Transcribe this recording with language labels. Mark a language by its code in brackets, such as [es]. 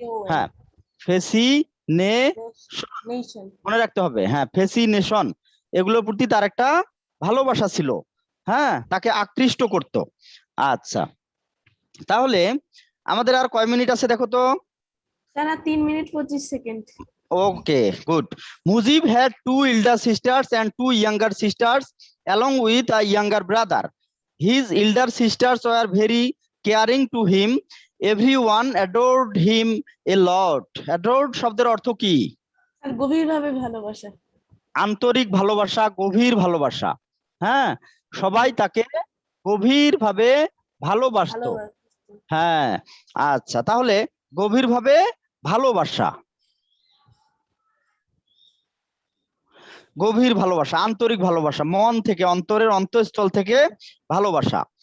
[bn] হ্যাঁ, ফ্যাসিনেশন মনে রাখতে হবে। হ্যাঁ, ফ্যাসিনেশন, এগুলোর প্রতি তার একটা ভালোবাসা ছিল, হ্যাঁ, তাকে আকৃষ্ট করত। আচ্ছা, তাহলে আমাদের আর কয় মিনিট আছে দেখো তো? Sir 3 minute 25 second. [en] Okay, good. Mujib had 2 elder sisters and 2 younger sisters along with a younger brother. His elder sisters were very caring to him. Everyone adored him a lot. [bn] Adored শব্দের অর্থ কি? Sir গভীরভাবে ভালোবাসা। আন্তরিক ভালোবাসা, গভীর ভালোবাসা। হ্যাঁ, সবাই তাকে গভীরভাবে ভালোবাসতো। হ্যাঁ, আচ্ছা, তাহলে গভীরভাবে ভালোবাসা, গভীর ভালোবাসা, আন্তরিক ভালোবাসা, মন থেকে, অন্তরের অন্তঃস্থল থেকে ভালোবাসা।